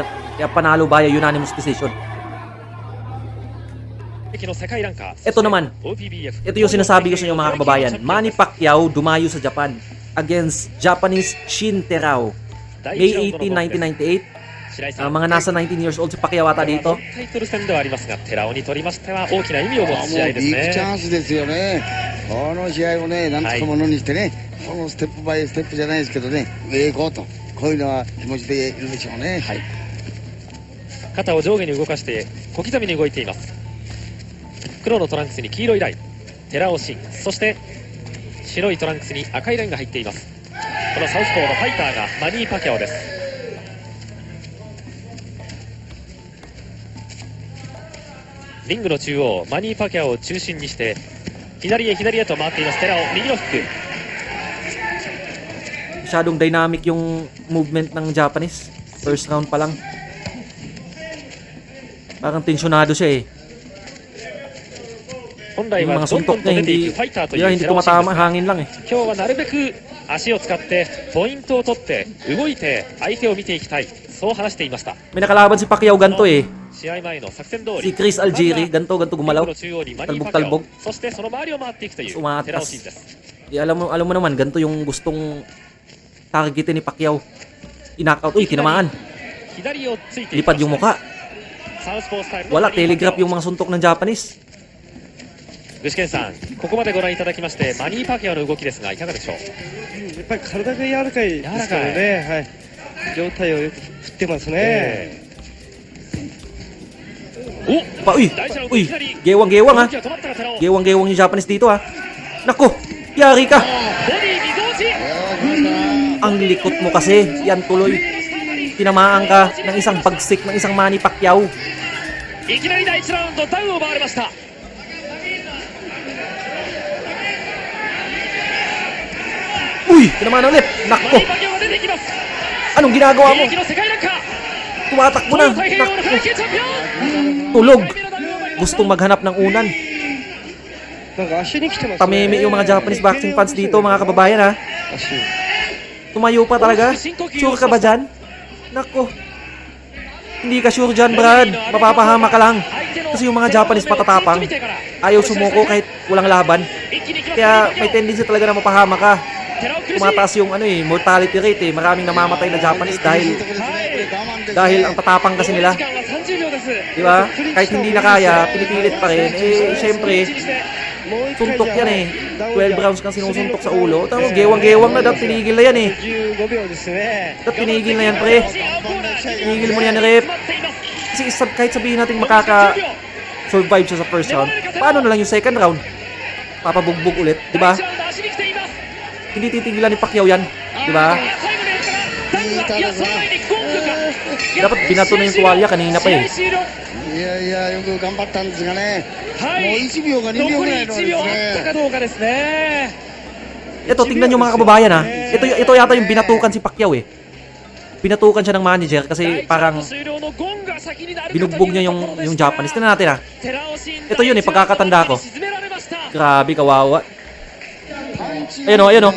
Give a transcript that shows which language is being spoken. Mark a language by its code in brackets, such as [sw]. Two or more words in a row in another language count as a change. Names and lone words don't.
[tl] Kaya panalo [en] via unanimous decision. [tl] Ito naman, ito yung sinasabi ko sa inyo mga kababayan. Manny Pacquiao dumayo sa Japan against Japanese Shin Terao. May 18, 1998. Mga nasa 19 [en] years old [tl] si Pacquiao ata dito. [ja] タイトル戦ではありますが、寺尾にとりましては大きな意味を持つ試合ですビッグチャね。ンスですよね。この試合をね、なんとかものにしてね、この [en] step by step [ja] じゃないですけどね、上へ行こうと、こういうのは気持ちでいるでしょうね。肩を上下に動かして小刻みに動いています。黒のトランクスに黄色いライン、寺尾慎、そして白いトランクスに赤いラインが入っています。このサウスポーのファイターがマニー・パキャオです。リングの中央、マニー・パキャオを中心にして左へと回っています。寺尾、右のフック。 [tl] Masyadong dynamic yung movement ng Japanese. [en] First round [tl] pa lang. Parang tensyonado siya eh. [ja] 本来 [tl] Yung [ja] は [tl] mga [ja] どんど [tl] suntok [ja] んと [tl] niya [ja] 出てい [tl] hindi, [ja] くファイターとい [tl] yeah, [ja] う [tl] hindi [ja] 寺尾慎 [tl] tumatama, [ja] ですが [tl] hangin lang eh. [ja] 今日はなるべく足を使ってポイントを取って動いて相手を見ていきたい、そう話していました。 [tl] May nakalaban si Pacquiao ganto eh. [ja] 試合前の作戦通 [tl] Si [ja] り [tl] Chris Algieri, ganto gumalaw. [ja] リングの中央にマニー・パキャオ [tl] Talbog-talbog. [ja] そしてその周りを回っていくという [tl] Umatas. [ja] 寺尾慎です。 [tl] Alam mo naman, ganto yung gustong targetin ni Pacquiao. I-knockout. Uy, tinamaan. [ja] 左をついていきま [tl] Lipad [ja] した [tl] yung mukha. [ja] サウスポースタイルの [tl] Wala, [ja] マニー・パキャオ [tl] telegraph yung mga suntok ng Japanese. [ja] 具志堅さん、ここまでご覧いただきましてマニー・パキャオの動きですがいかがでしょう。やっぱり体が柔らかいですからね、はい、上体をよく振ってますね、 [tl] Uy, gewang-gewang ha. Gewang-gewang yung Japanese dito ha. Nako, yari ka. Ang likot mo kasi, yan tuloy. Tinamaan ka ng isang bagsik ng isang Manny Pacquiao. [ja] いきなり第1ラウンドダウンを奪われました。 [tl] Uy, tinamaan ulit. Nako, [ja] マニー・パキャオが出てきます。 [tl] anong ginagawa mo? [ja] 現役の世界ランカー [tl] Tumatakbo [ja] 東 [tl] na. [ja] 洋太平洋の [tl] Nako, [ja] 階級チャンピオン [tl] tulog. Gustong maghanap ng unan. [ja] なんか足に来てますね [tl] Pameme yung mga [en] Japanese boxing fans [tl] dito, mga kababayan ha. [ja] 足 [tl] Tumayo pa talaga. Sure ka ba dyan? Nako. Hindi ka sure dyan, Brad. Mapapahama ka lang. Kasi yung mga Japanese patatapang. Ayaw sumuko kahit walang laban. Kaya may tendency talaga na mapahama ka. Tumataas yung [en] mortality rate [tl] eh. Maraming namamatay na Japanese dahil ang tatapang kasi nila. Di ba? Kahit hindi na kaya, pinipilit pa rin. Eh, syempre, suntok yan eh. 12 rounds kang sinusuntok sa ulo. Tama, gewang-gewang na. Dapat tinigil na yan eh. [ja] 15秒ですね [tl] Dapat tinigil na yan, pre. Tinigil mo na yan, rep. Kasi kahit sabihin natin makaka-survive siya sa [en] first round, [tl] paano na lang yung [en] second round? [tl] Papabugbog ulit, di ba? Hindi titigilan ni Pacquiao yan, di ba? Dapat binato na yung tuwalya kanina pa eh. [ja] いやいやよく頑張ったんですがね、もう1秒か2秒ぐらいのですね。どうかですね。 [tl] Ito, tingnan nyo mga kababayan ha. Ito yata yung binatukan si Pacquiao eh. Binatukan siya ng manager kasi parang binugbog niya yung Japanese. Tingnan natin ha. Ito yun eh, pagkakatanda ko. Grabe, kawawa. Ayun o, ayun o.